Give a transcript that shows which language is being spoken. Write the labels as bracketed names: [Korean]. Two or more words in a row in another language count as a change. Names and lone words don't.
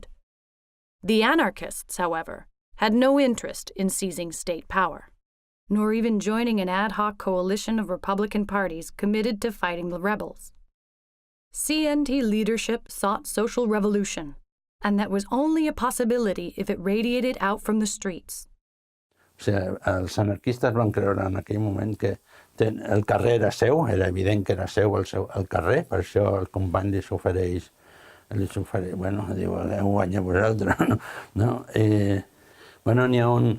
[English] The anarchists, however, had no interest in seizing state power, nor even joining an ad hoc coalition of Republican parties committed to fighting the rebels. CNT leadership sought social revolution, and that was only a possibility if it radiated out from the streets. [Catalan] O sigui, els anarquistes van creure en aquell moment que el carrer era seu, era evident que era seu el carrer, per això el company li s'ofereix, bueno, diu, heu guanyat vosaltres, no? Bueno, n'hi ha un...